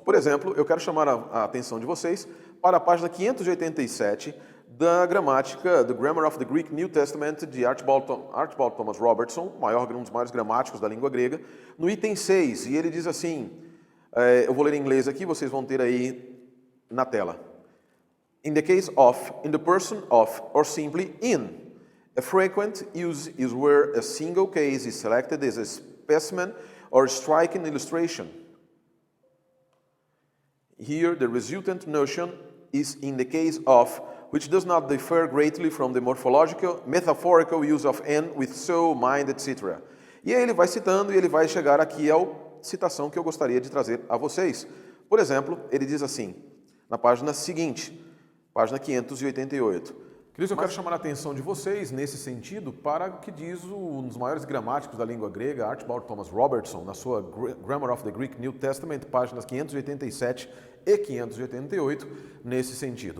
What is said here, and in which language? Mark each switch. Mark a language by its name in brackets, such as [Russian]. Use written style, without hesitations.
[Portuguese] Por exemplo, eu quero chamar a atenção de vocês para a página 587 da gramática, The Grammar of the Greek New Testament, de Archibald Thomas Robertson, um dos maiores gramáticos da língua grega, no item 6, e ele diz assim, eu vou ler em inglês aqui, vocês vão ter aí na tela. [English] In the case of, in the person of, or simply in. A frequent use is where a single case is selected as a specimen or striking illustration. Here, the resultant notion is in the case of, which does not differ greatly from the morphological, metaphorical use of and, with, so, mind, etc. [Portuguese] E aí ele vai citando e ele vai chegar aqui à citação que eu gostaria de trazer a vocês. Por exemplo, ele diz assim, na página seguinte, página 588. Queridos, eu quero chamar a atenção de vocês nesse sentido para o que diz um dos maiores gramáticos da língua grega, Archibald Thomas Robertson, na sua Grammar of the Greek New Testament, páginas 587 e 588, nesse sentido.